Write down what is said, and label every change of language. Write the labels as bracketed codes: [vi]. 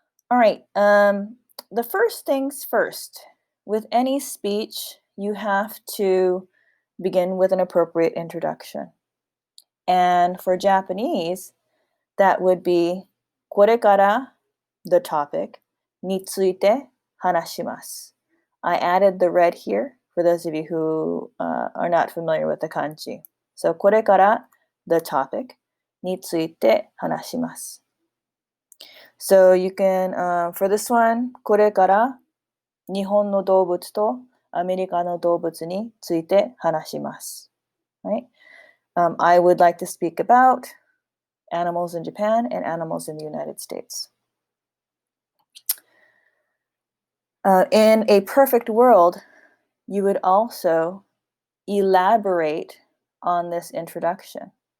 [en] All right, the first things first. With any speech, you have to begin with an appropriate introduction. And for Japanese, that would be [ja] これから [en] the topic [ja] について話します. [en] I added the red here for those of you who are not familiar with the kanji. So [ja] これから [en] the topic [ja] について話します. [en] So you can, for this one, [ja] これから日本の動物とアメリカの動物について話します. [en] Right? I would like to speak about animals in Japan and animals in the United States. In a perfect world, you would also elaborate on this introduction.